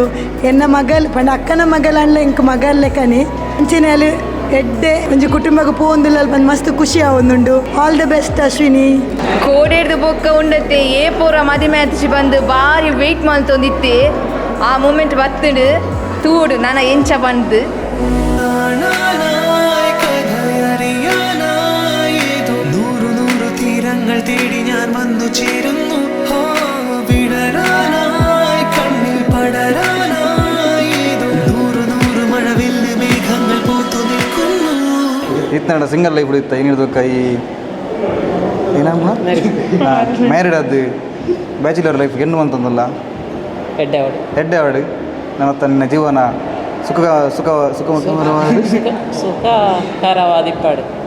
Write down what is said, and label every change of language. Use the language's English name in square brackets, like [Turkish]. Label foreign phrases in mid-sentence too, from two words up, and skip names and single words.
[Tulu] ಎನ್ನ ಮಗಲ್ ಪಂಡ ಅಕ್ಕನ ಮಗಲ್ ಅಂಡ್ಲ ಎಂಕ್ ಮಗಲ್ ಲೆಕ್ಕನೆ ಅಂಚಿನಲ್ಲಿ ಎಡ್ಡೆ ಒಂಜಿ ಕುಟುಂಬಕ್ಕೆ ಪೋಂದುಲ್ಲಲ್ ಬಂದು ಮಸ್ತ್ ಖುಷಿ ಒಂದುಂಡು. [English] All the best Ashwini. [Tulu] ಕೋಡೇರ್ದು ಬೊಕ್ಕ ಉಂಡತ್ತೆ ಏ ಪೂರ ಮದಿಮೆ ಹಚ್ಚಿ ಬಂದು ಬಾರಿ ವೆಯ್ಟ್ ಮಾಡ್ತೊಂದಿತ್ತೆ ಆ ಮೂಮೆಂಟ್ ಬತ್ತಡು ತೂಡು ನನ್ನ ಎಂಚ ಬಂದು [Malayalam] തേടി ഞാൻ വന്നു ചേരുന്നു വിടരാനായി കണ്ണിൽ പടരാനായി നൂറ് മഴവില്ല് മേഘങ്ങൾ പൂത്തു നിൽക്കുന്നു. [Tulu] ಇತ್ತನಡ [English] single life [Tulu] ಇತ್ತ ಏನಿಡ್ದು ಕೈ ಏನಮ್ಮ ಮ್ಯಾರಿಡ್ ಅದು [English] bachelor life [Tulu] ಎನ್ನು ಅಂತಂದಲ್ಲ ಎಡ್ಡೆ ಅವಡು ನನ್ನ ತನ್ನ ಜೀವನ ಸುಖ ಸುಖ ಸುಖ ಸುಖಕರವಾದಿಪ್ಪಾಡು.